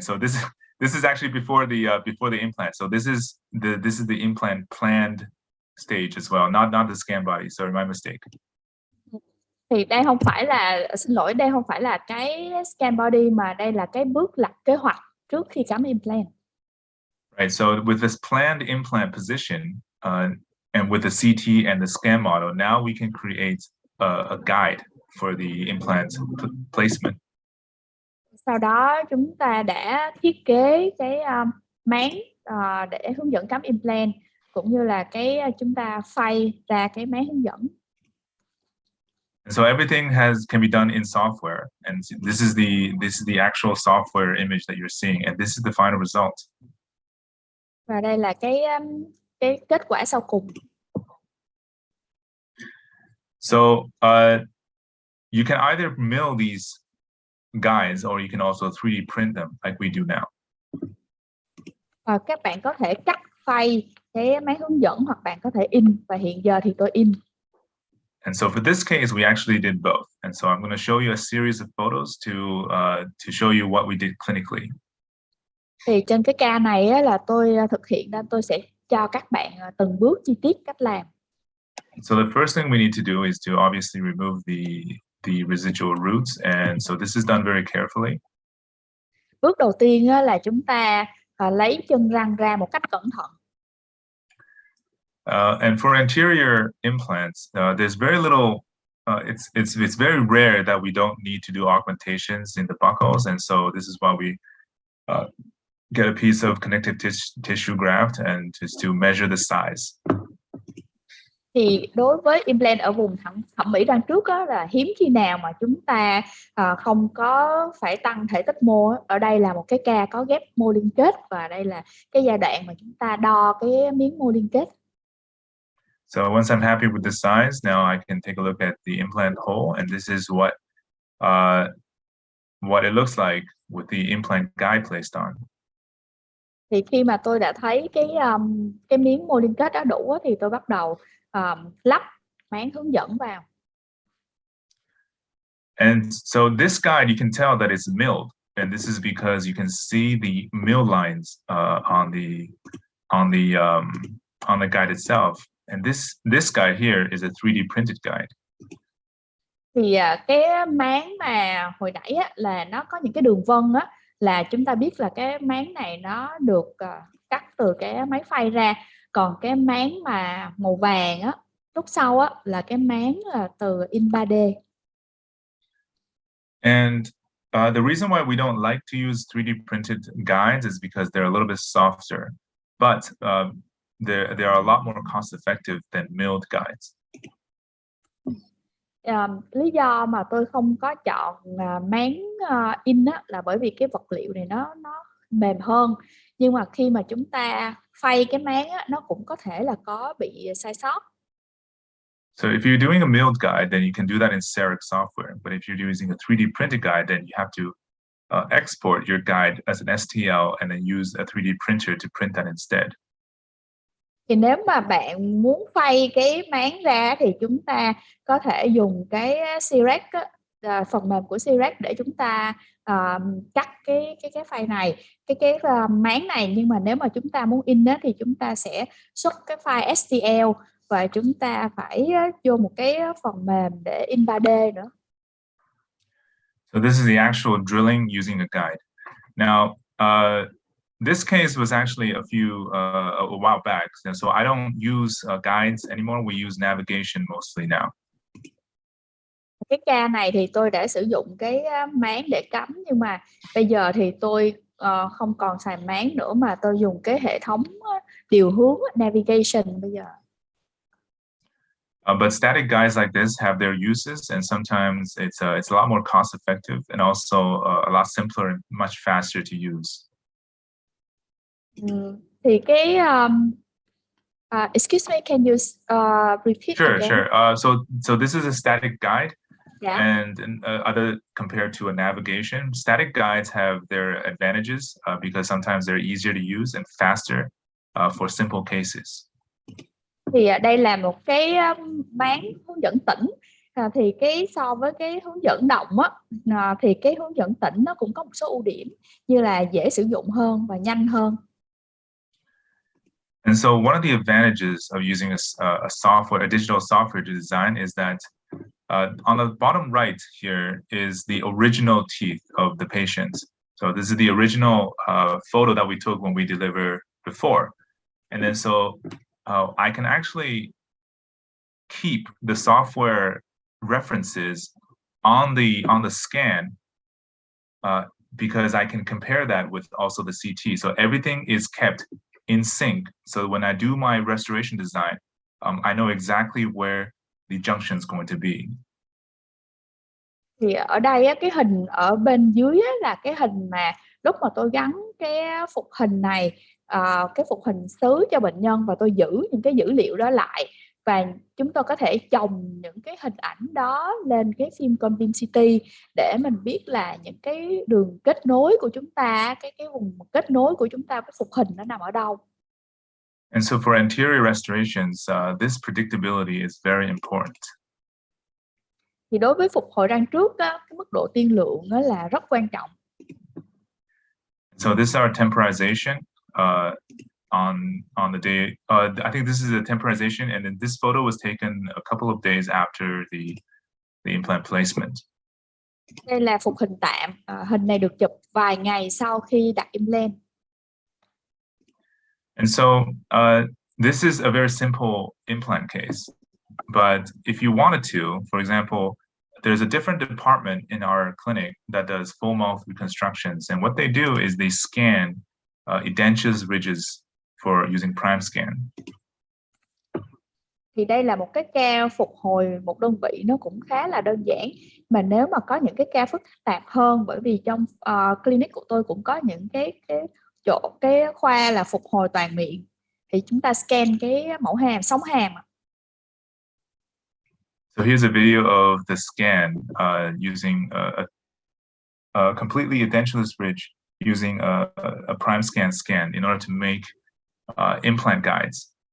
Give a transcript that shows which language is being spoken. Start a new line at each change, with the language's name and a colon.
English: So this is actually before the implant. So this is the implant planned stage as well, not the scan body. Sorry, my mistake.
Vietnamese: Thì đây không phải là, xin lỗi, đây không phải là cái scan body, mà đây là cái bước lập kế hoạch trước khi cắm implant.
English: Right. So with this planned implant position and with the CT and the scan model, now we can create a guide for the implant placement.
Vietnamese: Sau đó chúng ta đã thiết kế cái máng để hướng dẫn cắm implant, cũng như là cái chúng ta phay ra cái máng hướng dẫn.
English: So everything can be done in software, and this is the actual software image that you're seeing, and this is the final result.
Vietnamese: Và đây là cái kết quả sau cùng.
English: So you can either mill these guides, or you can also 3D print them like we do now.
Vietnamese: Các bạn có thể cắt phay cái máng hướng dẫn, hoặc bạn có thể in, và hiện giờ thì tôi in.
English: And so for this case, we actually did both. And so I'm going to show you a series of photos to show you what we did clinically.
Vietnamese: Thì trên cái ca này á, là tôi thực hiện ra, tôi sẽ cho các bạn từng bước chi tiết cách làm.
English: So the first thing we need to do is to obviously remove the residual roots, and so this is done very carefully.
Vietnamese: Bước đầu tiên á, là chúng ta lấy chân răng ra một cách cẩn thận.
English: And for anterior implants, there's very little. It's very rare that we don't need to do augmentations in the buccals, and so this is why we get a piece of connective tissue graft and just to measure the size.
Vietnamese: Thì đối với implant ở vùng thẩm mỹ răng trước á, là hiếm khi nào mà chúng ta không có phải tăng thể tích mô. Ở đây là một cái ca có ghép mô liên kết, và đây là cái giai đoạn mà chúng ta đo cái miếng mô liên kết.
English: So once I'm happy with the size, now I can take a look at the implant hole, and this is what it looks like with the implant guide placed on.
Vietnamese: Thì khi mà tôi đã thấy cái miếng mô liên kết đó đủ thì tôi bắt đầu lắp máng hướng dẫn vào.
English: And so this guide, you can tell that it's milled, and this is because you can see the mill lines on the guide itself. And this guide here is a 3D printed guide.
Vietnamese: Thì cái máng mà hồi nãy á, là nó có những cái đường vân á, là chúng ta biết là cái máng này nó được cắt từ cái máy phay ra. Còn cái máng mà màu vàng á, lúc sau á, là cái máng từ in 3D.
English: And the reason why we don't like to use 3D printed guides is because they're a little bit softer, but they are a lot more cost effective than milled guides.
Vietnamese: Lý do mà tôi không có chọn máng in á, là bởi vì cái vật liệu này nó mềm hơn, nhưng mà khi mà chúng ta phay cái máng á, nó cũng có thể là có bị sai sót.
English: So if you're doing a milled guide, then you can do that in Cerec software. But if you're using a 3D printed guide, then you have to export your guide as an STL and then use a 3D printer to print that instead.
Vietnamese: Thì nếu mà bạn muốn phay cái máng ra thì chúng ta có thể dùng cái Cerec phần mềm của Cerec để chúng ta cắt cái file này, cái máng này. Nhưng mà nếu mà chúng ta muốn in thì chúng ta sẽ xuất cái file STL và chúng ta phải vô một cái phần mềm để in 3D nữa.
English: So this is the actual drilling using a guide. Now, this case was actually a while back, and so I don't use guides anymore. We use navigation mostly now.
Vietnamese: Cái ca này thì tôi đã sử dụng cái máng để cắm, nhưng mà bây giờ thì tôi không còn xài máng nữa mà tôi dùng cái hệ thống điều hướng navigation bây giờ.
English: But static guides like this have their uses, and sometimes it's a lot more cost effective and also a lot simpler and much faster to use.
Vietnamese: Thì cái
English: excuse me, can you repeat? Sure, again? sure. So this is a static guide. Yeah. And other compared to a navigation, static guides have their advantages because sometimes they're easier to use and faster for simple cases.
Vietnamese: Thì đây là một cái máng hướng dẫn tĩnh. Thì so với cái hướng dẫn động thì cái hướng dẫn tĩnh nó cũng có một số ưu điểm như là dễ sử dụng hơn và nhanh hơn.
English: And so one of the advantages of using a digital software to design is that on the bottom right here is the original teeth of the patient. So this is the original photo that we took when we delivered before. And then so I can actually keep the software references on the scan because I can compare that with also the CT. So everything is kept in sync. So when I do my restoration design, I know exactly where the junction is going to be.
Vietnamese: Thì ở đây cái hình ở bên dưới là cái hình mà lúc mà tôi gắn cái phục hình này, cái phục hình xứ cho bệnh nhân, và tôi giữ những cái dữ liệu đó lại, và chúng tôi có thể chồng những cái hình ảnh đó lên cái phim con phim CT để mình biết là những cái đường kết nối của chúng ta, cái vùng kết nối của chúng ta với phục hình nó nằm ở đâu.
English: And so for anterior restorations, this predictability is very important.
Vietnamese: Thì đối với phục hồi răng trước cái mức độ tiên lượng đó là rất quan trọng.
English: So this is our temporization on the day. I think this is a temporization, and then this photo was taken a couple of days after the implant placement.
Vietnamese: Đây là phục hình tạm. Hình này được chụp vài ngày sau khi đặt implant.
English: And so this is a very simple implant case. But if you wanted to, for example, there's a different department in our clinic that does full mouth reconstructions. And what they do is they scan edentures, ridges for using prime scan.
Vietnamese: Thì đây là một cái ca phục hồi một đơn vị nó cũng khá là đơn giản. Mà nếu mà có những cái ca phức tạp hơn, bởi vì trong clinic của tôi cũng có những cái khoa là phục hồi toàn miệng, thì chúng ta scan cái mẫu hàm, sống hàm.
English: So here's a video of the scan using a completely edentulous ridge using a prime scan in order to make implant guides.